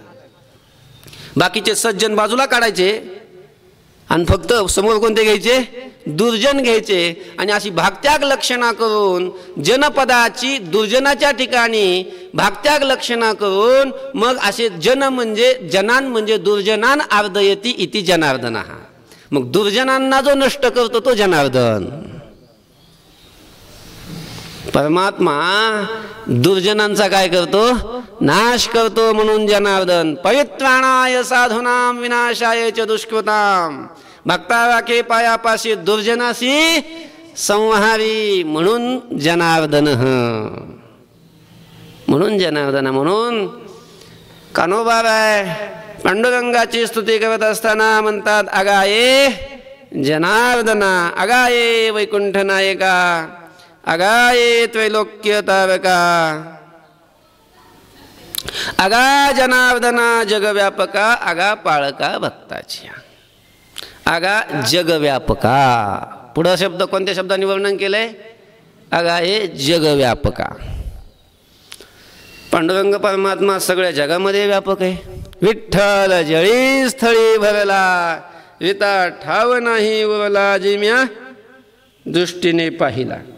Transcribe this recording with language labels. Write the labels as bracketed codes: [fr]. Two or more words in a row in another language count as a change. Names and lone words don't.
[mr] बाकीचे सज्जन बाजूला काढायचे आणि फक्त समोर कोणते घ्यायचे? दुर्जन घ्यायचे. आणि अशी भागत्याग लक्षणा करून जनपदाची दुर्जनाच्या ठिकाणी भागत्याग लक्षणा करून मग असे जन म्हणजे जनान म्हणजे [sa] दुर्जनान आर्दयती इति जनार्दन, [mr] हा मग दुर्जनांना जो नष्ट करतो तो जनार्दन. परमात्मा दुर्जनांचा काय करतो? नाश करतो. म्हणून जनार्दन. [sa] परित्राणाय साधूनां विनाशाय च दुष्कृतां [mr] भक्तावाके पायापाशी दुर्जनासी संहारी. म्हणून जनार्दन, म्हणून जनार्दन. म्हणून कान्होबाराय पांडुरंगाची स्तुती करत असताना म्हणतात, अगाये जनार्दना, अगाये वैकुंठ नायका, अगाये त्रैलोक्य तारका, अगा जनार्दना जगव्यापका, अगा पाळका भक्ताची. अगा जगव्यापका. पुढं शब्द कोणत्या शब्दाने वर्णन केलंय? अगा हे जगव्यापका. पांडुरंग परमात्मा सगळ्या जगामध्ये व्यापक आहे. विठ्ठल जळी स्थळी भरला, विता ठाव नाही उरला, जिम्या दृष्टीने पाहिला.